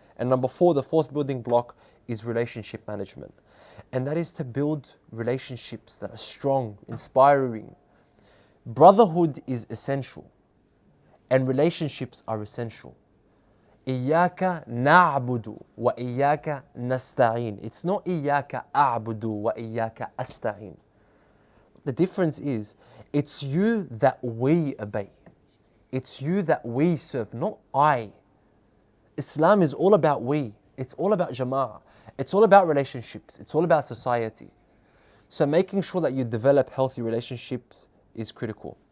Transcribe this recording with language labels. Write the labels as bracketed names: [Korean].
[English] And number 4, the 4th building block is relationship management. And that is to build relationships that are strong, inspiring. Brotherhood is essential. And relationships are essential. [Arabic] إياك نعبد وإياك نستعين. [English] It's not [Arabic] إياك أعبد وإياك أستعين. [English] The difference is, it's you that we obey. It's you that we serve, not I. Islam is all about we. It's all about jama'ah. It's all about relationships. It's all about society. So making sure that you develop healthy relationships is critical.